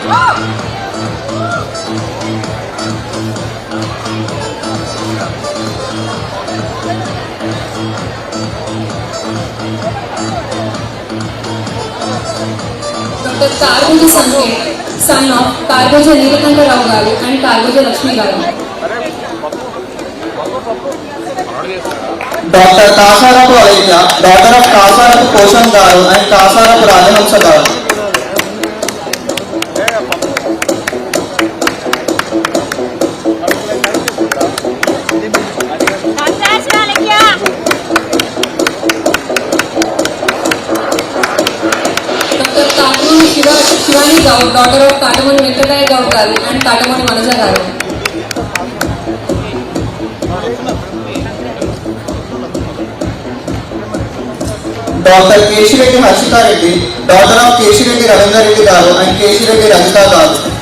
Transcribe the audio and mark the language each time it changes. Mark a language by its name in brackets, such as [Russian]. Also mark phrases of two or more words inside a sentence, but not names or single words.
[English] Dr. Kargoja Sanket, son of Kargoja Neelakanta Rao Garu and Kargoja Lakshmi Garu. Dr. Kasarapu Alidya, daughter of Kasarapu Koshan Garu and Kasarapu Rajahamsa Garu. Dr. Katamoni Shivani Gaur, daughter of Katamoni Venkataya Gaur Garu and Katamoni Manaja Garu. Dr. Keshireddy Harshita Reddy, daughter of Keshireddy Ravindra Reddy Garu and Keshireddy Rajita Garu.